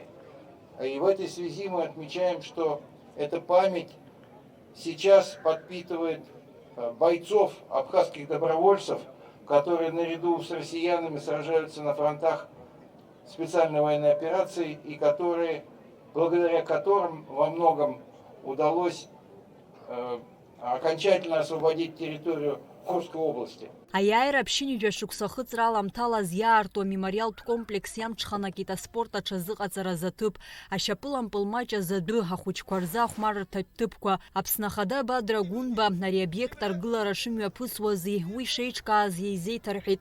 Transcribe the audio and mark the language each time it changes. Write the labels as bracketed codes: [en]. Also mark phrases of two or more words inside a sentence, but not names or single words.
[ru] И в этой связи мы отмечаем, что эта память сейчас подпитывает бойцов, абхазских добровольцев, которые наряду с россиянами сражаются на фронтах специальной военной операции, и благодаря которым во многом удалось окончательно освободить территорию Курской области. [ab] Аиааира ԥшьынҩажәа шықәса ахыҵра аламҭалаз иаарту амемориалтә комплекс иамҽханакит аспорт аҽазыҟаҵараз аҭыԥ, ашьапылампыл маҷ азадәы, ахәыҷқәа рзы ахәмаррҭатә ҭыԥқәа, Аԥсны Ахада Бадра Гәынба ари абиект аргылара шымҩаԥысуази уи шеиҿкааз еизеиҭарҳәеит.